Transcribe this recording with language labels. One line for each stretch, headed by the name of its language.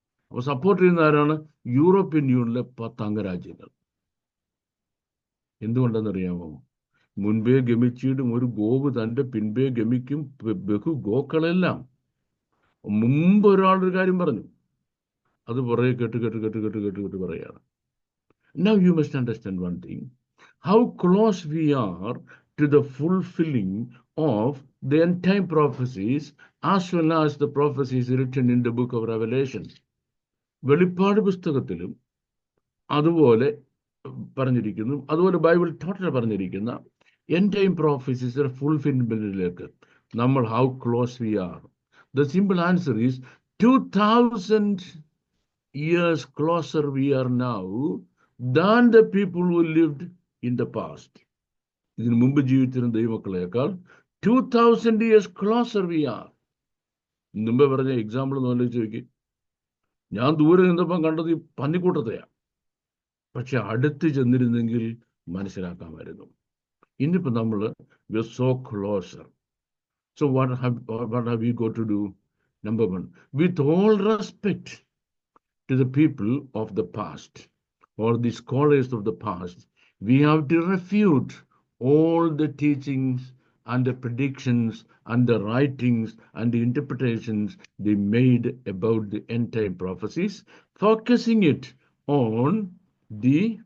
Malayalam: അപ്പൊ സപ്പോർട്ട് ചെയ്യുന്ന ആരാണ്? യൂറോപ്യൻ യൂണിയനിലെ 10 അംഗരാജ്യങ്ങൾ. എന്തുകൊണ്ടെന്നറിയാമോ? മുൻപേ ഗമിച്ചിടും ഒരു ഗോവ് തന്റെ പിൻപേ ഗമിക്കും ബഹു ഗോക്കളെല്ലാം. മുമ്പ് ഒരാളൊരു കാര്യം പറഞ്ഞു, അത് പുറകെ കേട്ട് പറയാണ്.
English: Now you must understand one thing, how close we are to the fulfilling of the end time prophecies as well as the prophecies written in the book of Revelation.
Malayalam: വെളിപ്പാട് പുസ്തകത്തിലും അതുപോലെ പറഞ്ഞിരിക്കുന്നു, അതുപോലെ ബൈബിൾ ടോട്ടൽ പറഞ്ഞിരിക്കുന്ന end time prophecies ഫുൾഫിൽമെന്റിലേക്ക് നമ്മൾ
English: How close we are. The simple answer is 2000 years closer we are now than the people who lived in the past.
Malayalam: ഇതിനു മുമ്പ് ജീവിച്ചിരുന്ന ദൈവമക്കളേക്കാൾ
English: 2000 years closer we are.
Malayalam: മുമ്പേ പറഞ്ഞ എക്സാമ്പിൾ ഒന്ന് ആലോചിച്ച് നോക്കി. ഞാൻ ദൂരെ നിന്നപ്പം കണ്ടത് ഈ പന്നിക്കൂട്ടത്തെയാ, പക്ഷെ അടുത്ത് ചെന്നിരുന്നെങ്കിൽ മനസ്സിലാക്കാമായിരുന്നു. ഇന്നിപ്പോ നമ്മൾ
English: we are so closer. So what have we got to do? Number one, with all respect to the people of the past or the scholars of the past, we have to refute all the teachings and the predictions and the writings and the interpretations they made about the end time prophecies, focusing it on the